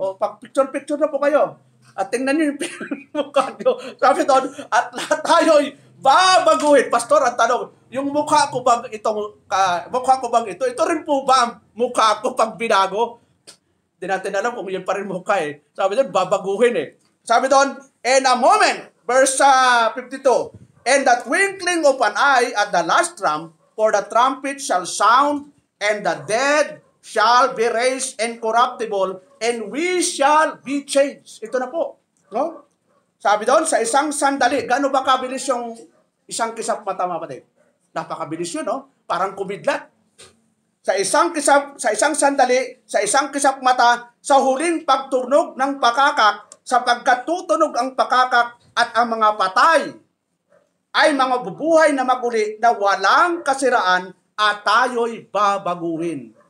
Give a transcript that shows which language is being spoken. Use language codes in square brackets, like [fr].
[tl] O, pag-picture na po kayo. At tingnan nyo yung mukha nyo. Sabi doon, at lahat tayo'y babaguhin. Pastor, ang tanong, yung mukha ko bang ito? Ito rin po ba ang mukha ko pag binago? Hindi natin alam kung yun pa rin mukha eh. Sabi doon, babaguhin eh. Sabi doon, [en] in a moment, verse 52, and the twinkling of an eye at the last trump, for the trumpet shall sound, and the dead shall be raised incorruptible, and we shall be changed. [tl] Ito na po. No? Sabi doon, sa isang sandali, gaano ba kabilis yung isang kisap mata, mga kapatid? Napakabilis yun, no? Parang kumidlat. Sa isang sandali, sa isang kisap mata, sa huling pagtunog ng pakakak, sapagkat tutunog ang pakakak at ang mga patay ay mga bubuhay na maguli na walang kasiraan at tayo'y babaguhin.